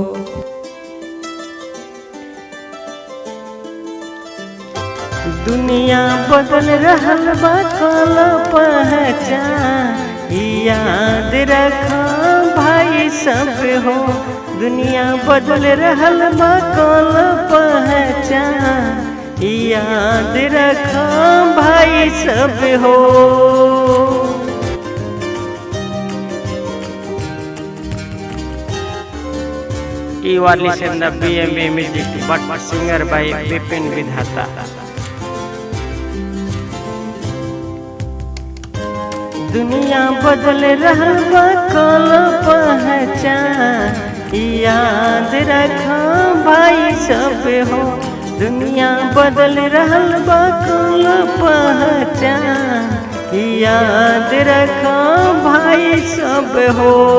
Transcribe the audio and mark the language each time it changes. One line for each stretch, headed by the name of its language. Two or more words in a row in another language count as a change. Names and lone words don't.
Bhojpuri: दुनिया बदल रहल बा, कल पहचान याद रखा भाई सब हो। दुनिया बदल रहल बा, कल पहचान याद रखा भाई सब हो।
English: You are listening the BMB Music but singer by Bipin Vidhata।
Bhojpuri: दुनिया बदल रहल बा, कल पहचान याद रखा भाई सब हो। दुनिया बदल रहल बा, कल पहचान याद रखा भाई सब हो।